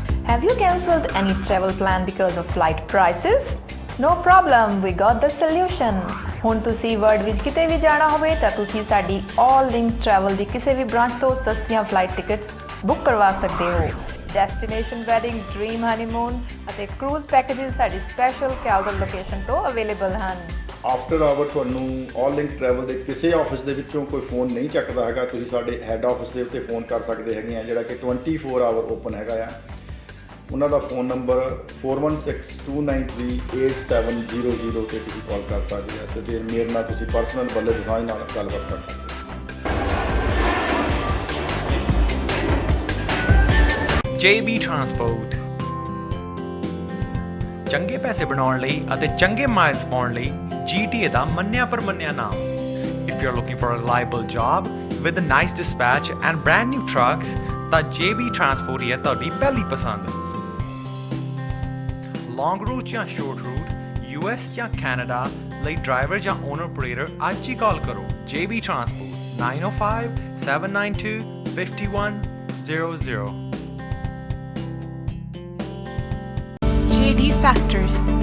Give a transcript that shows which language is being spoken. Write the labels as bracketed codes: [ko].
[en] Have you cancelled any travel plan because of flight prices? No problem, we got the solution. [pa] ਹੁਣ ਤੁਸੀਂ world ਵਿੱਚ ਕਿਤੇ ਵੀ ਜਾਣਾ ਹੋਵੇ ਤਾਂ ਤੁਸੀਂ ਸਾਡੀ ਆਲ ਲਿੰਕ ਟਰੈਵਲ ਦੀ ਕਿਸੇ ਵੀ ਬ੍ਰਾਂਚ ਤੋਂ ਸਸਤੀਆਂ ਫਲਾਈਟ ਟਿਕਟਸ ਬੁੱਕ ਕਰਵਾ ਸਕਦੇ ਹੋ। ਡੈਸਟੀਨੇਸ਼ਨ ਵੈਡਿੰਗ, ਡ੍ਰੀਮ ਹਨੀਮੂਨ ਅਤੇ ਕਰੂਜ਼ ਪੈਕੇजेस ਸਾਡੀ ਸਪੈਸ਼ਲ ਕੈਲਗਰ ਲੋਕੇਸ਼ਨ ਤੋਂ ਅਵੇਲੇਬਲ ਹਨ। ਆਫਟਰ ਆਵਰ ਤੁਹਾਨੂੰ ਆਲ ਲਿੰਕ ਟਰੈਵਲ ਦੇ ਕਿਸੇ ਆਫਿਸ ਦੇ ਵਿੱਚੋਂ ਕੋਈ ਫੋਨ ਨਹੀਂ ਚੱਕਦਾ ਹੈਗਾ, ਤੁਸੀਂ ਸਾਡੇ ਹੈੱਡ ਆਫਿਸ ਦੇ ਉੱਤੇ ਫੋਨ ਕਰ ਸਕਦੇ ਹੈਗੇ ਆ, ਜਿਹੜਾ ਕਿ 24 ਆਵਰ ਓਪਨ ਹੈਗਾ ਆ। ਉਹਨਾਂ ਦਾ ਫੋਨ ਨੰਬਰ 4162938700 ਤੇ ਤੁਸੀਂ ਕਾਲ ਕਰ ਸਕਦੇ ਆ, ਤੇ ਫਿਰ ਮੇਰੇ ਨਾਲ ਤੁਸੀਂ ਪਰਸਨਲ ਬੱਲੇ ਦਿਖਾਈ ਨਾਲ ਗੱਲਬਾਤ ਕਰ ਸਕਦੇ ਹੋ। JB ਟਰਾਂਸਪੋਰਟ ਚੰਗੇ ਪੈਸੇ ਬਣਾਉਣ ਲਈ ਅਤੇ ਚੰਗੇ ਮਾਈਲਸ ਪਾਉਣ ਲਈ GTA ਦਾ ਮੰਨਿਆ ਪਰਮੰਨਿਆ ਨਾਮ। [en] If you're looking for a reliable job with a nice dispatch and brand new trucks, [pa] ਤਾਂ JB ਟਰਾਂਸਪੋਰਟ ਹੀ ਹੈ ਤੁਹਾਡੀ ਪਹਿਲੀ ਪਸੰਦ। ਲੌਂਗ ਰੂਟ ਜਾਂ ਸ਼ਾਰਟ ਰੂਟ, US ਜਾਂ ਕੈਨੇਡਾ ਲਈ ਡਰਾਈਵਰ ਜਾਂ ਓਨਰ ਆਪਰੇਟਰ ਅੱਜ ਹੀ ਕਾਲ ਕਰੋ। JB transport 905-792-5100। JD factors.